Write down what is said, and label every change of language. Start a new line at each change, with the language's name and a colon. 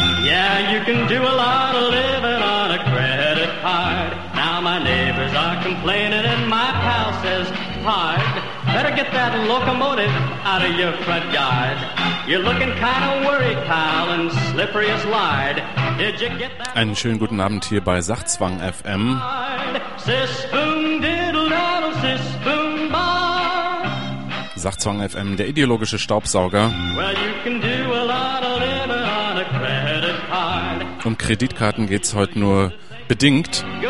English: Yeah, you can do a lot of living on a credit card. Now my neighbors are complaining and my pal says, Pard, better get that locomotive out of your front yard. You're looking kind of worried, pal, and slippery as lard. Did you get that?
German: Einen schönen guten Abend hier bei Sachzwang FM. Sis, boom, diddle, daddle, sis, boom, bar. Sachzwang FM, der ideologische Staubsauger.
English: Well, you can do a lot of living on a credit card.
German: Um Kreditkarten geht's heute nur bedingt.